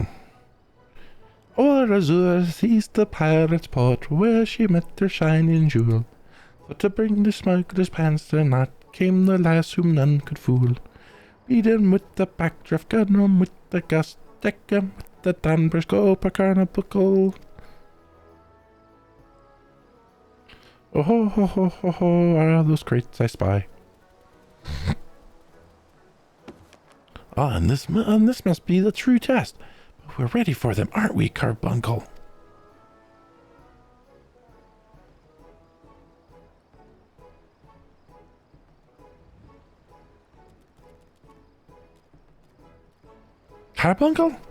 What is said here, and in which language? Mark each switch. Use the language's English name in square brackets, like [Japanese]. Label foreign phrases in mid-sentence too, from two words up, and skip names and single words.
[English] O'er Azure sees the pirate's port, where she met her shining jewel. For to bring the smuggler's pants to naught came the lass whom none could fool. Beat him with the backdraft, gun him with the gust, deck him with the Danvers, go per carnabuckle. Oh ho ho ho ho ho, are those crates I spy. And this must be the true test. But we're ready for them, aren't we, Carbuncle? Carbuncle?